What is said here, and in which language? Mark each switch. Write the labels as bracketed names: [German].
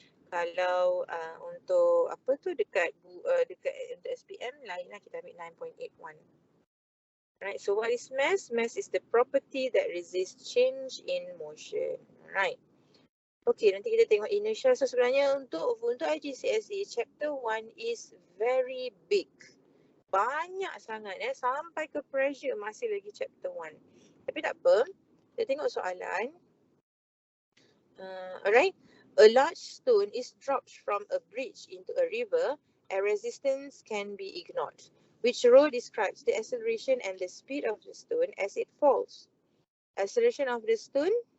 [Malay] Kalau untuk apa tu dekat untuk SPM lainlah, kita ambil 9.81. [English] Right. So what is mass? Mass is the property that resists change in motion. Right. Okay, [Malay] nanti kita tengok [English] inertia. So [Malay] sebenarnya untuk [English] IGCSE, chapter 1 is very big. [Malay] Banyak sangat sampai ke pressure masih lagi chapter 1. Tapi tak apa, kita tengok soalan. [English] Alright, a large stone is dropped from a bridge into a river and resistance can be ignored. Which row describes the acceleration and the speed of the stone as it falls? Acceleration of the stone.